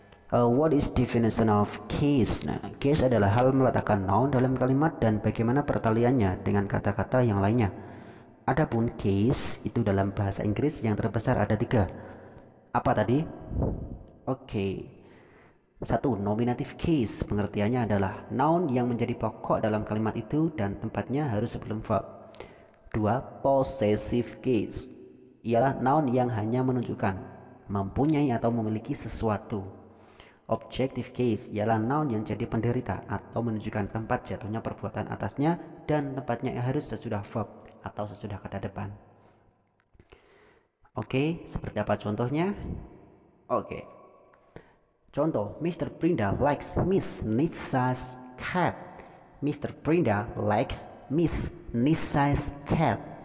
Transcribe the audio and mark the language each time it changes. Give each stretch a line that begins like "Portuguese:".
English: What is definition of case?
Indonesian: Nah, case adalah hal meletakkan noun dalam kalimat dan bagaimana pertaliannya dengan kata-kata yang lainnya. Adapun case itu dalam bahasa Inggris yang terbesar ada tiga. Apa tadi? Oke. Satu, nominative case. Pengertiannya adalah noun yang menjadi pokok dalam kalimat itu dan tempatnya harus sebelum verb. Dua, possessive case. Ialah noun yang hanya menunjukkan mempunyai atau memiliki sesuatu. Objective case ialah noun yang jadi penderita atau menunjukkan tempat jatuhnya perbuatan atasnya dan tempatnya harus sesudah verb atau sesudah kata depan. Oke, seperti apa contohnya? Oke. Contoh, Mr.
English: Prinda likes Miss Nissa's cat. Mr. Prinda likes Miss Nissa's cat.